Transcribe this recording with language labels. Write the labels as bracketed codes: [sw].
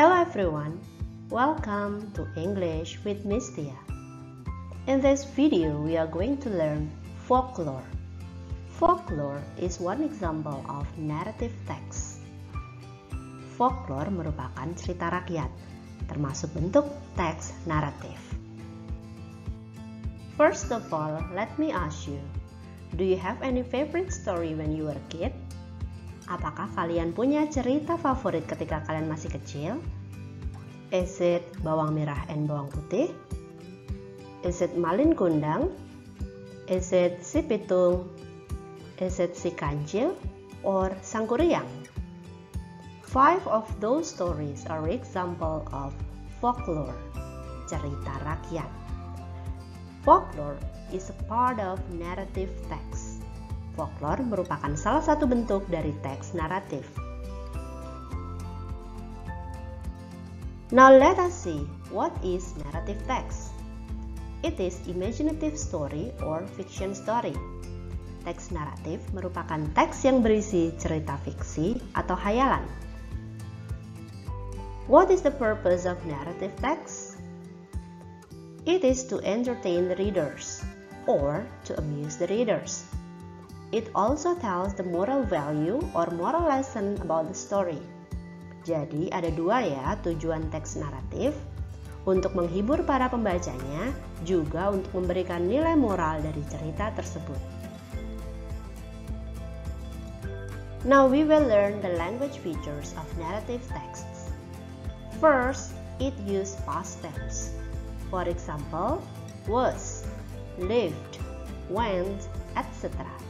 [en] everyone, welcome to English with Miss Tia. In this video, we are going to learn folklore. Folklore is one example of narrative text. [id] Folklore merupakan cerita rakyat, termasuk bentuk teks naratif. [en] First of all, let me ask you, do you have any favorite story when you were a kid? [id] Apakah kalian punya cerita favorit ketika kalian masih kecil? [en] Is it bawang merah and bawang putih? Is it malin kundang? Is it si pitung? Is it si kancil? Or Sangkuriang? 5 of those stories are example of folklore, [id] cerita rakyat. [en] Folklore is a part of narrative text. [id] Folklore merupakan salah satu bentuk dari teks naratif. [en] Now let us see what is narrative text. It is imaginative story or fiction story. [id] Teks naratif merupakan teks yang berisi cerita fiksi atau hayalan. [en] What is the purpose of narrative text? It is to entertain the readers or to amuse the readers. It also tells the moral value or moral lesson about the story. [id] Jadi ada dua ya tujuan teks naratif, untuk menghibur para pembacanya, juga untuk memberikan nilai moral dari cerita tersebut. [en] Now we will learn the language features of narrative texts. First, it uses past tense. For example, was, lived, went, etc.